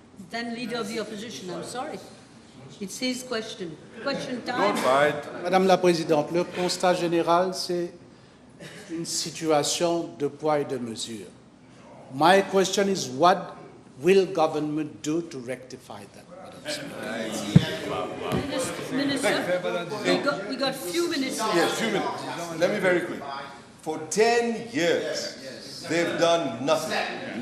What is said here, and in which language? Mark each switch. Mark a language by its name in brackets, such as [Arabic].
[English] Then Leader of the Opposition, I'm sorry. It's his question. Question time. Don't fight. [French] Madame la Présidente, le constat général, c'est une situation de poids et de mesure. [English] My question is, what will government do to rectify that, Madam Speaker? Minister, we got few minutes left. Yes, 2 minutes. Let me very quick. For 10 years, They've done nothing.